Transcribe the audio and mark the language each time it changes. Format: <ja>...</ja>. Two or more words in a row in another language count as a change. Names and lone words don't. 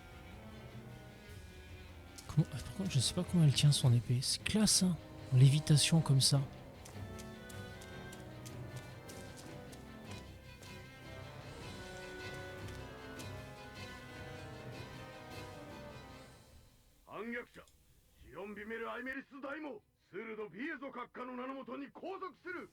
<fr>Comment... ah, par contre je sais pas comment elle tient son épée, c'est classe hein, en lévitation comme ça.</fr> <ja>反逆者シオンビメル・アイメリス大もスルド・ビエゾ閣下の名のもとに拘束する。</ja>